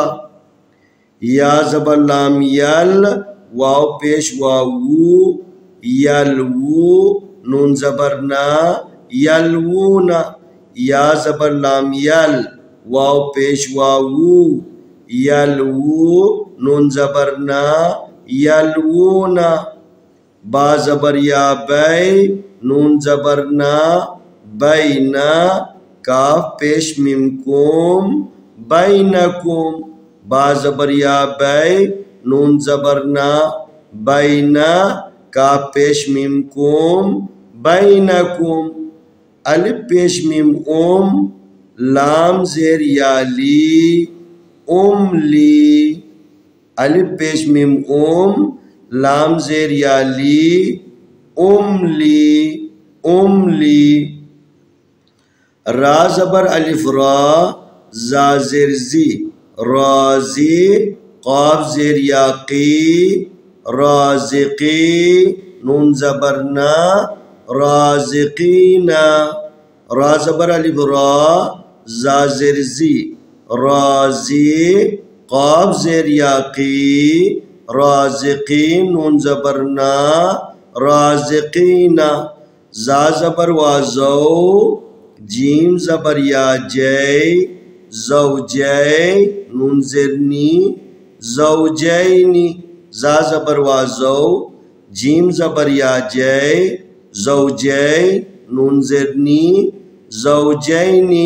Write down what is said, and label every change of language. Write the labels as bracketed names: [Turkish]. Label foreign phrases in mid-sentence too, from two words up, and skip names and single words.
[Urdu] یا زبر لام یل، واو پیش واو یلوو، نون زبر نا یلوونا، یا زبر لام یل، واو پیش واو یلوو، نون زبر نا یلوونا۔ با زبر یا بی، نون زبر نا بینا، کاف پیش میم کوم بینکم، با زبر یا بی، نون زبر نا بینا، کاف پیش میم کوم بینکم۔ الف پیش میم اوم، لام زیر یا لی لی، الف پیش میم اوم، لام زیر یا لی لی۔ را زبر الف را، زا زیر زی رازی، قاف زیر یا قی رازقی، نون زبر نا رازقینا، را زبر الف را، زا زیر زی رازی، قاف زیر یا قی رازقی، نون زبر نا رازقینا۔ زا زبر وا زو، جیم زبر یا جے زوجے، نون زیر نی زوجینی، زا زبر وا زو، جیم زبر یا جے زوجے، نون زیر نی زوجینی۔